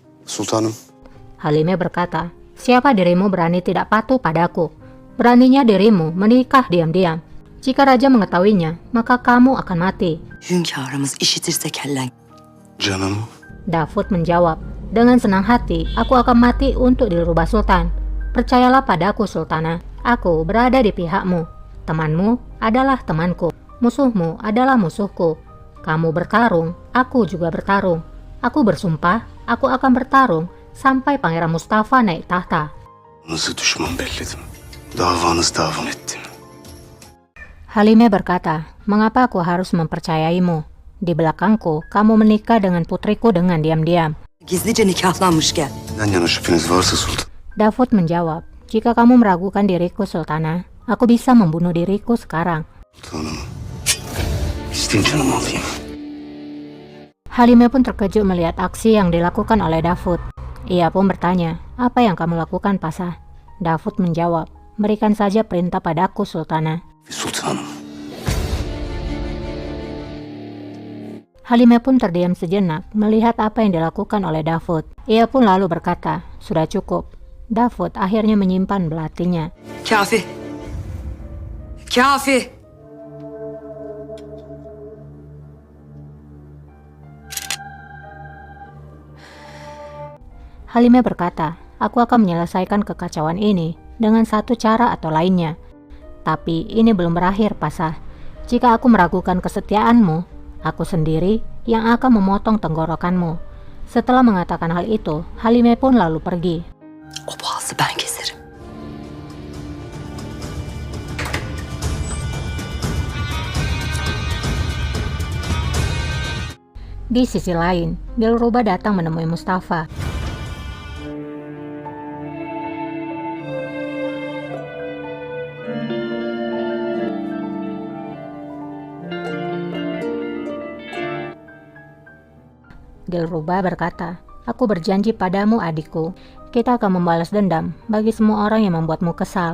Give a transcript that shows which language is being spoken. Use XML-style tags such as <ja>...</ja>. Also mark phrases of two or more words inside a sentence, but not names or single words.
<tr>Sultanım,</tr> <id>Halime berkata, siapa dirimu berani tidak patuh padaku? Beraninya dirimu menikah diam-diam. Jika raja mengetahuinya, maka kamu akan mati.</id> <tr>Hünkârımız işitirse kellen. canım,</tr> <id>Davud menjawab, dengan senang hati aku akan mati untuk dirubah sultan. Percayalah padaku sultana, aku berada di pihakmu. Temanmu adalah temanku, musuhmu adalah musuhku. Kamu bertarung, aku juga bertarung. Aku bersumpah, aku akan bertarung sampai Pangeran Mustafa naik tahta.</id> <tr>nasıl düşman belledim. Davanız davam ettim.</tr> <id>Halime berkata, mengapa aku harus mempercayaimu? Di belakangku, kamu menikah dengan putriku dengan diam-diam.</id> <tr>Gizlice nikahlanmışken. Neden yana şüpheniz varsa sultan.</tr> <id>Davud menjawab, jika kamu meragukan diriku sultana, aku bisa membunuh diriku sekarang.</id> <tr>Sultanım, isteyin canımı alayım.</tr> <id>Halime pun terkejut melihat aksi yang dilakukan oleh Davud. Ia pun bertanya, apa yang kamu lakukan pasah? Davud menjawab, berikan saja perintah padaku sultana.</id> <tr>Sultanım,</tr> <id>Halime pun terdiam sejenak melihat apa yang dilakukan oleh Davud. Ia pun lalu berkata, sudah cukup. Davud akhirnya menyimpan belatinya.</id> <tr>Kafi. Kafi.</tr> <id>Halime berkata, aku akan menyelesaikan kekacauan ini dengan satu cara atau lainnya. Tapi ini belum berakhir, pasah. Jika aku meragukan kesetiaanmu, aku sendiri yang akan memotong tenggorokanmu. Setelah mengatakan hal itu, Halime pun lalu pergi.</id> <tr>O boğazı ben keserim.</tr> <id>Di sisi lain, Dilruba datang menemui Mustafa. Dilruba berkata, aku berjanji padamu adikku, kita akan membalas dendam bagi semua orang yang membuatmu kesal.</id>